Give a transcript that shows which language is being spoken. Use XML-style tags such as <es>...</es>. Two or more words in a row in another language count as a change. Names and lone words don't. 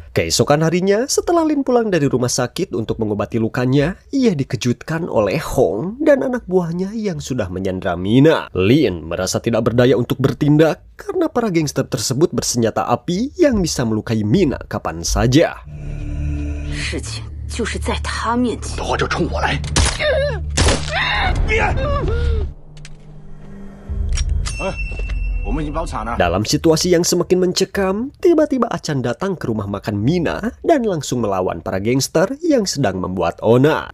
<id>Keesokan harinya, setelah Lin pulang dari rumah sakit untuk mengobati lukanya, ia dikejutkan oleh Hong dan anak buahnya yang sudah menyandra Mina. Lin merasa tidak berdaya untuk bertindak karena para gangster tersebut bersenjata api yang bisa melukai Mina kapan saja.</id> <zh>事情就是在他面前。的话就冲我来。我们已经包场了。</zh> <id>Dalam situasi yang semakin mencekam, tiba-tiba Achan datang ke rumah makan Mina dan langsung melawan para gangster yang sedang membuat onar.</id>